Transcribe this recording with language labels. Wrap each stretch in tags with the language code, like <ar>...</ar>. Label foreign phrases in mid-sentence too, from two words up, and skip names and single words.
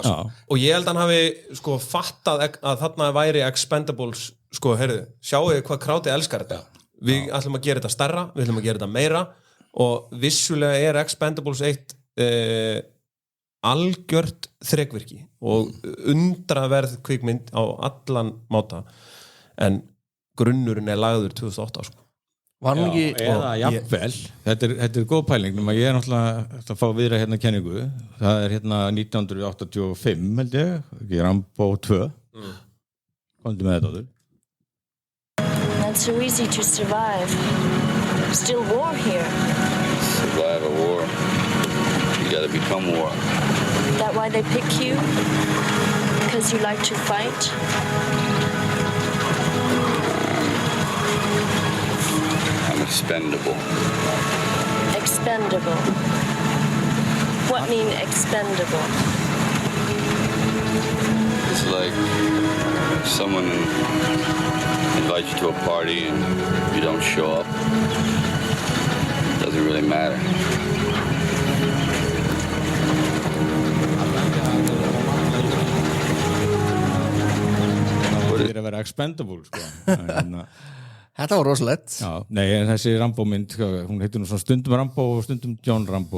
<is>og ég held að hann hafi sko fattað að þarna væri Expendables sko, heyrðu, sjáu þið hvað krátið elskar þetta við ætlum að gera þetta stærra, við ætlum að gera þetta meira og vissulega er Expendables eitt algjört þrekvirki og undraverð kvikmynd á allan máta en grunnurinn er lagður 2008 sko eða jafnvel þetta er góð pæling nema ég er náttúrulega að fá viðra hérna kenningu það er hérna 1985 held ég Rambo 2 komdu með þetta</is> <en>Not so easy to survive still war here survive a war you gotta become war that why they pick you because you like to fight Expendable. Expendable. What mean expendable? It's like if someone invites you to a party and you don't show up. It doesn't really matter.</en> <is>Það er að vera expendable sko Þetta var rosalegt. Já, nei, en þessi Rambo-mynd, hún heitir nú svona stundum Rambo og stundum John Rambo.</is>